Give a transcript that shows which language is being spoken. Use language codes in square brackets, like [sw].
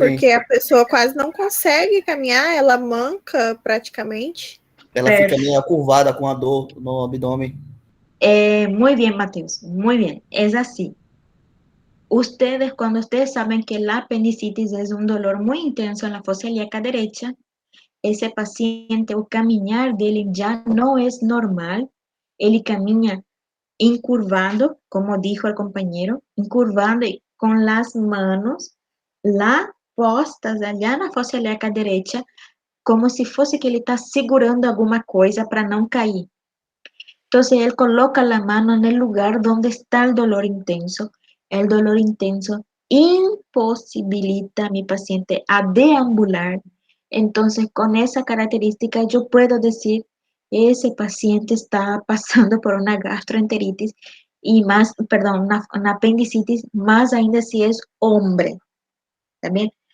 [pt] porque a pessoa quase não consegue caminhar, ela manca praticamente. Ela fica meio curvada com a dor no abdômen. [es] Muy bien, Mateus, muy bien, es así. Cuando ustedes saben que la apendicitis es un dolor muy intenso en la fosa ilíaca derecha, ese paciente, [pt] o caminhar dele [es] ya no es normal, [pt] ele camina incurvando, [es] como dijo el compañero, incurvando y con las manos [pt] lá postas allá na fossa ilíaca direita, como se fosse que ele está segurando alguma coisa para não cair. [es] Entonces él coloca la mano en el lugar donde está el dolor intenso. El dolor intenso imposibilita a mi paciente a deambular. Entonces, con esa característica, yo puedo decir, ese paciente está pasando por una gastroenteritis y más, perdón, una apendicitis, más ainda si es hombre. ¿También?